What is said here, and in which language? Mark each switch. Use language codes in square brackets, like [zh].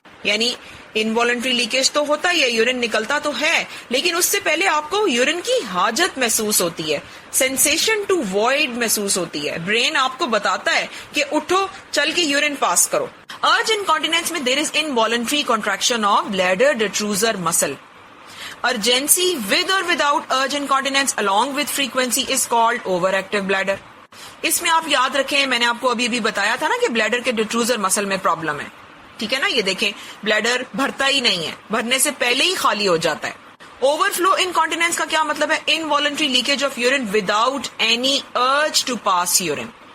[hi] यानी involuntary leakage तो होता ही है, यूरिन निकलता तो है, लेकिन उससे पहले आपको यूरिन की हाजत महसूस होती है, [en] sensation to void [hi] महसूस होती है. ब्रेन आपको बताता है कि उठो, चल के यूरिन पास करो. [en] Urge incontinence में there is involuntary contraction of bladder detrusor muscle. Urgency with or without urge incontinence along with frequency is called overactive bladder. [hi] इसमें आप याद रखें, मैंने आपको अभी भी बताया था ना कि ब्लैडर के डिट्रूजर मसल में प्रॉब्लम है. ठीक है ना. ये देखें ब्लैडर भरता ही नहीं है, भरने से पहले ही खाली हो जाता है. [en] overflow incontinence [hi] का क्या मतलब है? [en] Involuntary leakage of urine without any urge to pass urine.